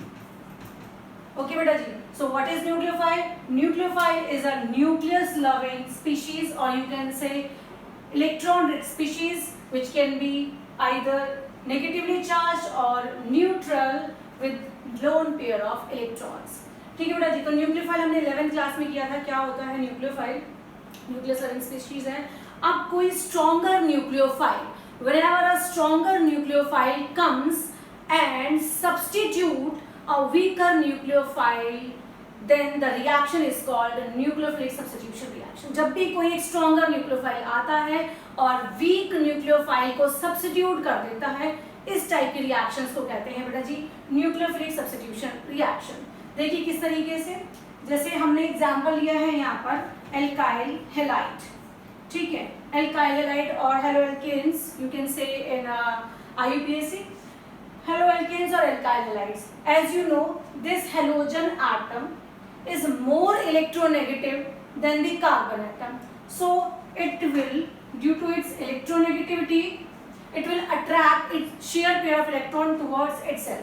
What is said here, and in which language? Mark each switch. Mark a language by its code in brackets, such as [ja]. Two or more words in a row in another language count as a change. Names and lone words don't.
[en] Okay beta ji. So what is nucleophile? Nucleophile is a nucleus loving species, or you can say electron rich species which can be either negatively charged or neutral with lone pair of electrons. [hi] ठीक है बेटा जी. तो न्यूक्लियोफाइल हमने 11th क्लास में किया था. क्या होता है न्यूक्लियोफाइल? [en] nucleus loving species [hi] है. अब कोई [en] stronger nucleophile, whenever a stronger nucleophile comes and substitute a weaker nucleophile, then the reaction is called nucleophilic substitution reaction. [hi] जब भी कोई एक [en] stronger nucleophile [hi] आता है और [en] weak nucleophile [hi] को substitute कर देता है, इस टाइप की reactions को कहते हैं बेटा जी [en] nucleophilic substitution reaction. [hi] देखिए किस तरीके से, जैसे हमने एग्जाम्पल लिया है यहाँ पर [en] alkyl halide. [hi] ठीक है, [en] alkyl halide [hi] और [en] haloalkanes you can say in IUPAC. Haloalkanes or alkyl halides. As you know, this halogen atom is more electronegative than the carbon atom. So it will, due to its electronegativity, it will attract its shear pair of electron towards itself.